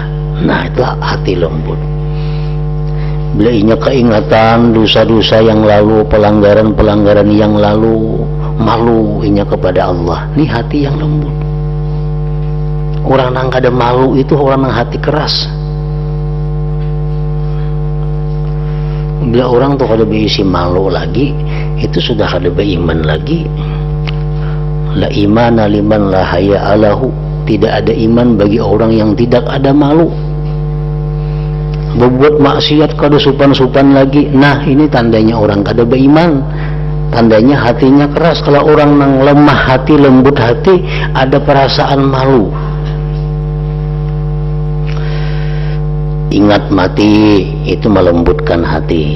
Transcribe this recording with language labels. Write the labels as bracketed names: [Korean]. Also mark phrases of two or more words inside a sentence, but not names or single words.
[Indonesian] Nah itu hati lembut. Bila ia keingatan dosa-dosa yang lalu, pelanggaran-pelanggaran yang lalu, malu ia kepada Allah. Ini hati yang lembut. Orang yang kada malu itu orang yang hati keras. [Banjar] Bila orang tuh kada berisi malu lagi, itu sudah kada beriman lagi. [Arabic] لا إيمان لمن لا حياء له. [Indonesian] Tidak ada iman bagi orang yang tidak ada malu. [Banjar] Berbuat maksiat kada supan-supan lagi. [Indonesian] Nah ini tandanya orang kada beriman. Tandanya hatinya keras. Kalau orang yang lemah hati, lembut hati, ada perasaan malu. Ingat mati itu melembutkan hati.